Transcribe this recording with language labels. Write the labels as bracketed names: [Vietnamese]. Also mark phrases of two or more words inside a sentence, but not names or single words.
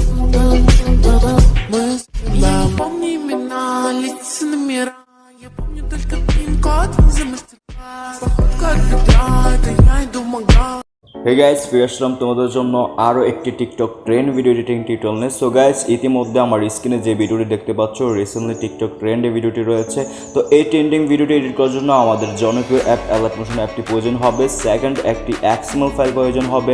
[Russian] Я не помню имена, лица номера. Я помню только пин-код за мастер-класс. Походка от бедра, это я иду в магаз. [English] Hey guys, [Bangla] ফিরে আসলাম তোমাদের জন্য আরও একটি [English] TikTok trend video editing tutorial [Bangla] নিয়ে। [English] So guys, [Bangla] ইতিমধ্যে আমার স্ক্রিনে যে ভিডিওটি দেখতে পাচ্ছ, রিসেন্টলি টিকটক ট্রেন্ডে ভিডিওটি রয়েছে। তো এই ট্রেন্ডিং ভিডিওটি এডিট করার জন্য আমাদের জনপ্রিয় অ্যাপ অ্যালাইট মোশন অ্যাপটি প্রয়োজন হবে। সেকেন্ড, একটি XML ফাইল প্রয়োজন হবে।